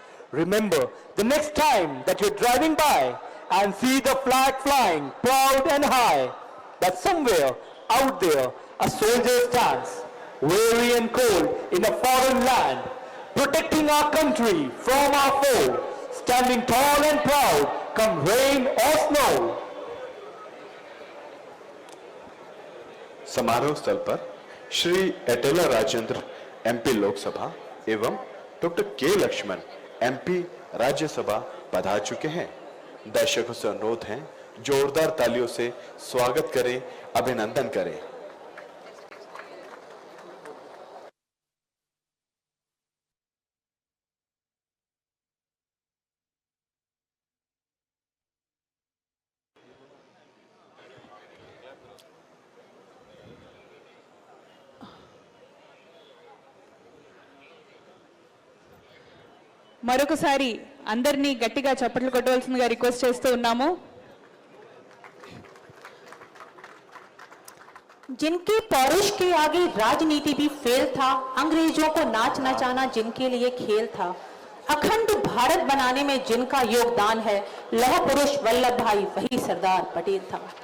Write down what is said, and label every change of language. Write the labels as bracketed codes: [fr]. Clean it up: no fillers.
[en] Remember, the next time that you're driving by and see the flag flying proud and high, that somewhere out there a soldier stands, weary and cold in a foreign land, protecting our country from our foe, standing tall and proud, come rain or snow. [hi] समारोह स्थल पर Shri एटेला Rajendra MP Lok Sabha एवं doctor के Lakshman MP Rajya Sabha पधार चुके हैं। दर्शकों से अनुरोध है, जोरदार तालियों से स्वागत करें, अभिनंदन करें। [te] మరొకసారి అందరినీ గట్టిగా చప్పట్లు కొట్టవలసిందిగా రిక్వెస్ట్ చేస్తూ ఉన్నాము. [hi] जिनके पौरुष के आगे राजनीति भी फेल था, अंग्रेजों को नाच नचाना जिनके लिए खेल था, अखंड भारत बनाने में जिनका योगदान है, लौह पुरुष वल्लभ भाई वही सरदार पटेल था।